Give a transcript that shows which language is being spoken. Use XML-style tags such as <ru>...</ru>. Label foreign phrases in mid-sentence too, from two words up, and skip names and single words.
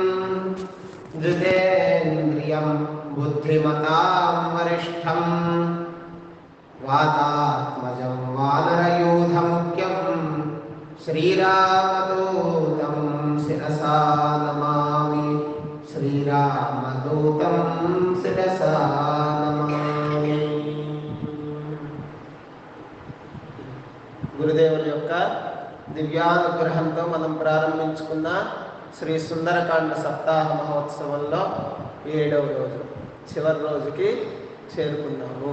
<sa>जितेन्द्रियं बुद्धिमतां वरिष्ठं वातात्मजं वानरयूथमुख्यं श्रीरामदूतं शिरसा नमामि श्रीरामदूतं शिरसा नमामि.</sa> <te>గురుదేవుల యొక్క దివ్యానుగ్రహంతో మనం ప్రారంభించుకున్న శ్రీ సుందరకాండ సప్తాహ మహోత్సవంలో 7వ రోజు చివరి రోజుకి చేరుకున్నాము.</te>